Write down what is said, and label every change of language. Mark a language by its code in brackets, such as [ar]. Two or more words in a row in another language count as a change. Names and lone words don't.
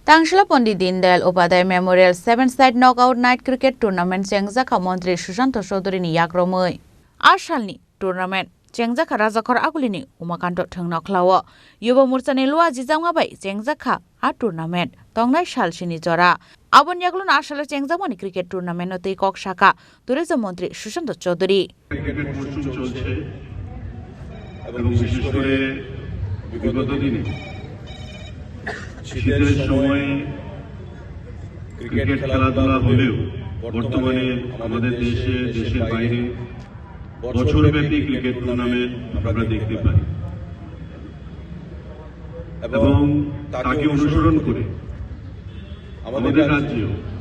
[trp] Tangshila Pandit Dindayal Upadhyay Memorial 7-side knockout night cricket tournament Chengjaka Mantri Sushant Chaudhary ni yakromoi. Ashalni tournament Chengjaka Rajakhor Agulini Umakanto Thangna Khlawo. Yuba Murchani Lua Jijanga bai Chengjaka a tournament Tongnai Shalshini Jora. Abon yaglun Ashala Chengjamani [en] cricket tournament [trp] notei Kok Shaka Tourism Mantri Sushant Chaudhary. [bn] শীতের সময় ক্রিকেট খেলাধুলা হলেও বর্তমানে আমাদের দেশের বাইরে বছরব্যাপী ক্রিকেট টুর্নামেন্ট আমরা দেখতে পাই এবং তাকে অনুসরণ করে আমাদের রাজ্যেও